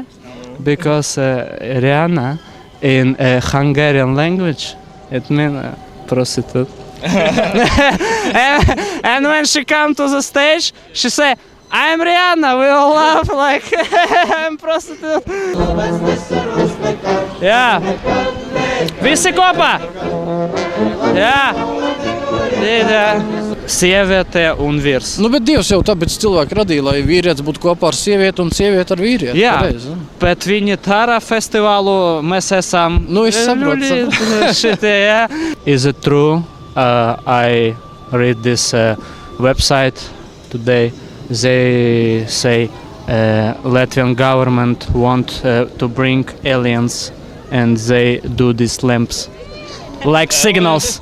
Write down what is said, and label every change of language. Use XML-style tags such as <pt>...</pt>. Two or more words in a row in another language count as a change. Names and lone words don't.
<en>No. Because Rihanna in Hungarian language it means prostitute. and when she come to the stage, she say, "I'm Rihanna." We all laugh like I'm prostitute.</en> <lv>Jā. Visi kopā. Jā. Sieviete un vīrs. Nu, bet Dievs jau tāpēc cilvēku radīja, lai vīrietis būtu kopā ar sievieti un sievieti ar vīrieti. Jā, Pareizi, ne? bet viņi dara festivālu, mēs esam Nu, es saprotu. šitie, jā.</lv> <en>Is it true? I read this website today. They say Latvian government want to bring aliens and they do these lamps like signals.</en>